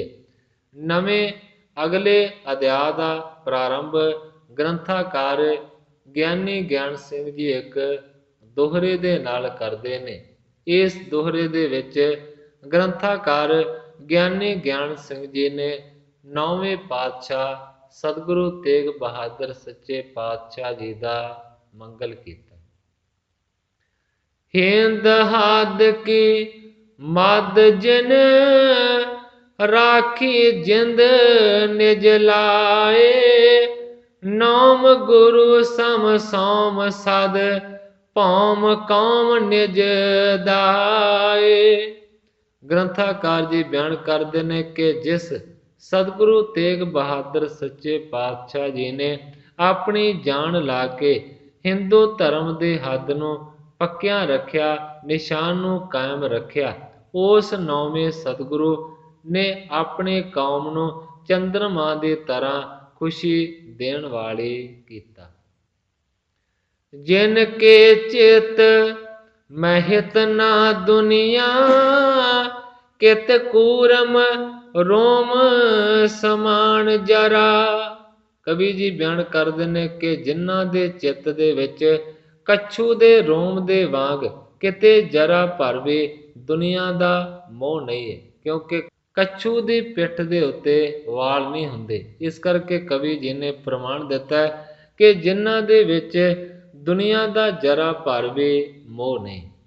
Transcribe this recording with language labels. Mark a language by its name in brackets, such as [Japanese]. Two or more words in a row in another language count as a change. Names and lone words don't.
[Punjabi] ਨਵੇਂ ਅਗਲੇ ਅਧਿਆਇ ਦਾ ਪ੍ਰਾਰੰਭ ਗ੍ਰੰਥਾਕਾਰ ਗਿਆਨੀ ਗਿਆਨ ਸਿੰਘ ਜੀ ਇੱਕ ਦੋਹਰੇ ਦੇ ਨਾਲ ਕਰਦੇ ਨੇ। ਇਸ ਦੋਹਰੇ ਦੇ ਵਿੱਚ ਗ੍ਰੰਥਾਕਾਰ ਗਿਆਨੀ ਗਿਆਨ ਸਿੰਘ ਜੀ ਨੇ 9ਵੇਂ ਪਾਤਸ਼ਾਹ ਸਤਿਗੁਰੂ ਤੇਗ ਬਹਾਦਰ ਸੱਚੇ ਪਾਤਸ਼ਾਹ ਜੀ ਦਾ ਮੰਗਲ ਕੀਤਾ। [Braj] हिंद हाद की मद जिन राखी जिंद निज लाए। नाम गुरु सम सोम सद ਭੌਮ ਕੌਮ ਨਿਜ ਦਾਏ। [Punjabi] ਗ੍ਰੰਥਾਕਾਰ ਜੀ ਬਿਆਨ ਕਰਦੇ ਨੇ ਕਿ ਜਿਸ ਸਤਿਗੁਰੂ ਤੇਗ ਬਹਾਦਰ ਸੱਚੇ ਪਾਤਸ਼ਾਹ ਜੀ ਨੇ ਆਪਣੀ ਜਾਨ ਲਾ ਕੇ ਹਿੰਦੂ ਧਰਮ ਦੇ ਹੱਦ ਨੂੰ ਪੱਕਿਆਂ ਰੱਖਿਆ, ਨਿਸ਼ਾਨ ਨੂੰ ਕਾਇਮ ਰੱਖਿਆ, ਉਸ ਨੌਵੇਂ ਸਤਿਗੁਰੂ ਨੇ ਆਪਣੀ ਕੌਮ ਨੂੰ ਚੰਦਰਮਾ ਦੀ ਤਰ੍ਹਾਂ ਖੁਸ਼ੀ ਦੇਣ ਵਾਲੀ ਕੀਤਾ। [Braj] जिन के चित महित ना दुनिया कित कूरम रोम समान जरा। [Punjabi] ਕਵੀ ਜੀ ਬਿਆਨ ਕਰਦੇ ਨੇ ਕਿ ਜਿਨ੍ਹਾਂ ਦੇ ਚਿੱਤ ਦੇ ਵਿੱਚ ਕੱਛੂ ਦੇ ਰੋਮ ਦੇ ਵਾਂਗ ਕਿਤੇ ਜਰਾ ਭਰ ਵੀ ਦੁਨੀਆ ਦਾ ਮੋਹ ਨਹੀਂ ਹੈ, ਕਿਉਂਕਿ ਕੱਛੂ ਦੀ ਪਿੱਠ ਦੇ ਉੱਤੇ ਵਾਲ ਨਹੀਂ ਹੁੰਦੇ। ਇਸ ਕਰਕੇ ਕਵੀ ਜੀ ਨੇ ਪ੍ਰਮਾਣ ਦਿੱਤਾ ਹੈ ਕਿ ਜਿਨ੍ਹਾਂ ਦੇ ਵਿੱਚ ਦੁਨੀਆ ਦਾ ਜਰਾ ਭਰ ਵੀ ਮੋਹ ਨਹੀਂ।